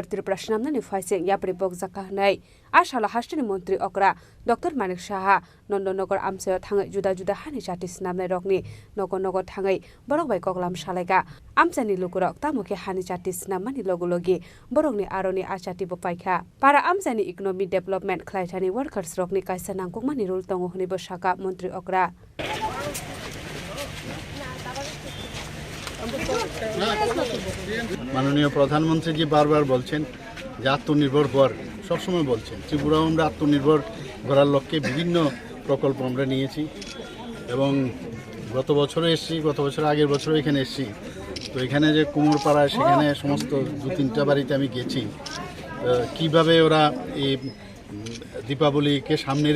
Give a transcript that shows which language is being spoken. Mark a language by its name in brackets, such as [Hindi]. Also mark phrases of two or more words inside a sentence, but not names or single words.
[Kok Borok] त्रिपुरा स्नामनानि फाइसे यापरि बगजाका हनाय आशाला हास्तेनि मन्त्री अकरा डॉक्टर मानिक साहा नन्दनगर आमसायाव थांगै जुदा जुदा हानि जाति स्नामनाय रकनि नगर नगर थांगै बरक बाय कगलाम सालायगा आमसानि लुकुरक तामुखे हानि जाति स्नामनानि लगोलगि बरकनि आरनि आजाति बपाइखा पारा आमसानि [English] economy development [Kok Borok] खलायथानि वर्कर्स रकनि कायसा नांगुकमानि रुल तंगो हनिबो साका मन्त्री अकरा [Bangla] মাননীয় প্রধানমন্ত্রী বারবার বলছেন যে আত্মনির্ভর হওয়ার সবসময় বলছেন ত্রিপুরাও আমরা আত্মনির্ভর করার লক্ষ্যে বিভিন্ন প্রকল্প আমরা নিয়েছি এবং গত বছরও এসেছি গত বছর আগের বছরও এখানে এসেছি তো এখানে যে কুমোরপাড়ায় সেখানে সমস্ত 2-3টা বাড়িতে আমি গেছি কিভাবে ওরা এই দীপাবলিকে সামনে